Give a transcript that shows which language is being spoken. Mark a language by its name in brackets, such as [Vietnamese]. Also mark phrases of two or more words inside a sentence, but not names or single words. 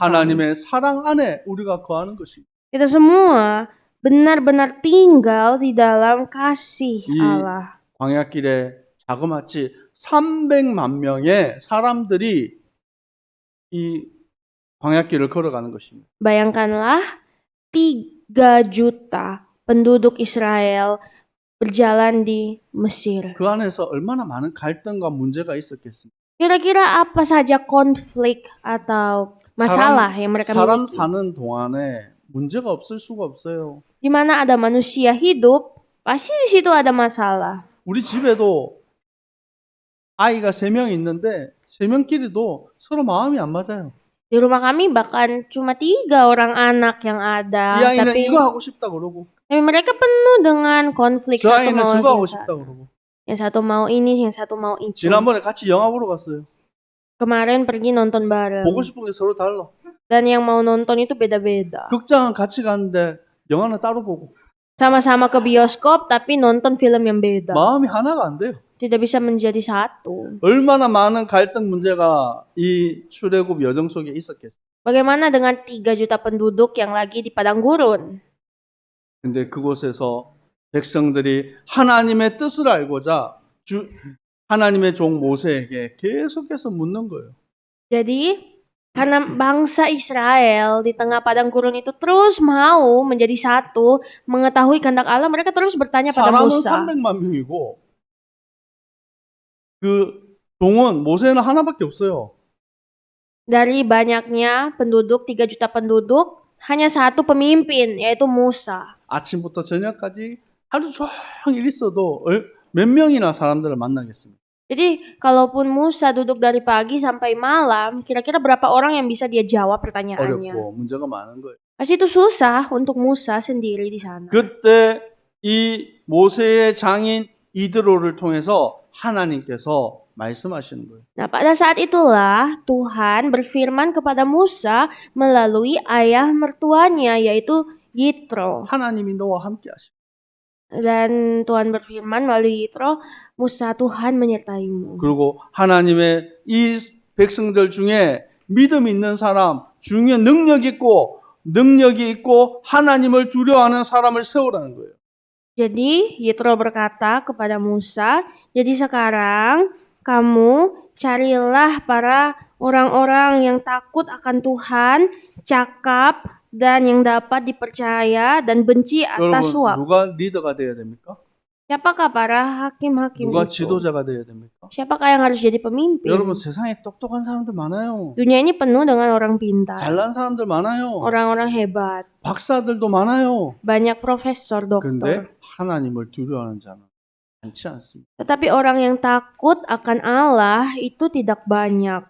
[Korean] 하나님의 사랑 안에 우리가 거하는 것입니다. [Indonesian] Kita semua benar-benar tinggal di dalam kasih Allah. [Korean] 광야길에 자그마치 300만 명의 사람들이 이 광야길을 걸어가는 것입니다. [Indonesian] Bayangkanlah 3 juta penduduk Israel berjalan di Mesir. [Korean] 그 안에서 얼마나 많은 갈등과 문제가 있었겠습니까? [Indonesian] Kira-kira apa saja konflik atau masalah yang mereka [Korean] 사람 [Indonesian] miliki? [Korean] 사는 동안에 문제가 없을 수가 없어요. [Indonesian] Di mana ada manusia hidup, pasti di situ ada masalah. [Korean] 우리 집에도 아이가 3명 있는데 3명끼리도 서로 마음이 안 맞아요. [Indonesian] Di rumah kami bahkan cuma 3 orang anak yang ada, [Korean] 이 아이는 [Indonesian] tapi [Korean] 이거 하고 싶다 그러고 [Indonesian] mereka penuh dengan konflik. [Korean] 저 [Indonesian] Satu [Korean] 아이는 [Indonesian] mau [Korean] 저거 하고 [Indonesian] yang [Korean] 싶다 그러고 [Indonesian] yang satu mau ini, yang satu mau itu. [Korean] 지난번에 같이 영화 보러 갔어요. [Indonesian] Kemarin pergi nonton bareng. [Korean] 보고 싶은 게 서로 달라. [Indonesian] Dan yang mau nonton itu beda-beda. [Korean] 극장은 같이 갔는데 영화는 따로 보고 [Indonesian] Sama-sama ke bioskop tapi nonton film yang beda. [Korean] 마음이 하나가 안 돼요. [Indonesian] Tidak bisa menjadi satu. [Korean] 얼마나 많은 갈등 문제가 이 출애굽 여정 속에 있었겠어요. [Indonesian] Bagaimana dengan 3 juta penduduk yang lagi di padang gurun? [Korean] 근데 그곳에서 백성들이 하나님의 뜻을 알고자 하나님의 종 모세에게 계속해서 묻는 거예요. [Indonesian] Jadi karena bangsa Israel di tengah padang gurun itu terus mau menjadi satu, mengetahui kehendak Allah, mereka terus bertanya pada [Korean] 사람은 [Indonesian] Musa. [Korean] 300만 명이고 그 종은 모세는 하나밖에 없어요. [Indonesian] Dari banyaknya penduduk, 3 juta penduduk, hanya satu pemimpin, yaitu Musa. [Korean] 아침부터 저녁까지 하루 종일 있어도 몇 명이나 사람들을 만나겠습니까? [Indonesian] Jadi kalaupun Musa duduk dari pagi sampai malam, kira-kira berapa orang yang bisa dia jawab pertanyaannya? [Korean] 어렵고 문제가 많은 거예요. [Indonesian] Pasti itu susah untuk Musa sendiri di sana. [Korean] 그때 이 모세의 장인 이드로를 통해서 하나님께서 말씀하시는 거예요. [Indonesian] Nah, pada saat itulah Tuhan berfirman kepada Musa melalui ayah mertuanya, yaitu Yitro. [Korean] 하나님이 너와 함께 하시고 [Indonesian] Dan Tuhan berfirman melalui Yitro, Musa, Tuhan menyertaimu. [Korean] 그리고 하나님의 이 백성들 중에 믿음 있는 사람 중에 능력이 있고 하나님을 두려워하는 사람을 세우라는 거예요. [Indonesian] Jadi Yitro berkata kepada Musa, jadi sekarang kamu carilah para orang-orang yang takut akan Tuhan, cakap, dan yang dapat dipercaya dan benci atas [Korean] 여러분 [Indonesian] suap. [Korean] 누가 리더가 돼야 됩니까? [Indonesian] Siapakah para hakim-hakim [Korean] 누가 [Indonesian] itu? [Korean] 지도자가 돼야 됩니까? [Indonesian] Siapakah yang harus jadi pemimpin? [Korean] 여러분 세상에 똑똑한 사람들 많아요. [Indonesian] Dunia ini penuh dengan orang pintar, [Korean] 잘난 사람들 많아요. [Indonesian] orang-orang hebat, [Korean] 박사들도 많아요. [Indonesian] banyak profesor, [Korean] 그런데 [Indonesian] dokter. [Korean] 하나님을 두려워하는 자는 많지 않습니다. [Indonesian] Tetapi orang yang takut akan Allah itu tidak banyak.